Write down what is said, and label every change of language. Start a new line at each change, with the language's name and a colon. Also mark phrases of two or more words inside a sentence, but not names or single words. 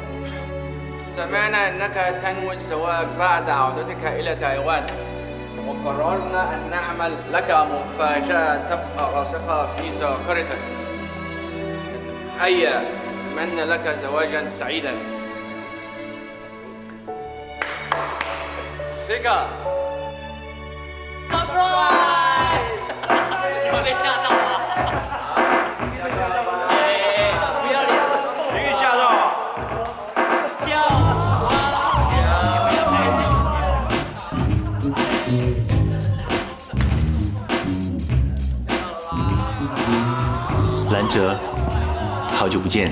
Arabic: سمعنا أنك تنوي الزواج بعد عودتك إلى تايوان، وقررنا أن نعمل لك مفاجأة تبقى راسخة في ذاكرتك. هيا، نتمنى لك زواجا سعيدا. سيجا
Chinese: surprise！ 你们被吓到了？不要脸！谁给吓到啊？跳舞兰哲，好久不见。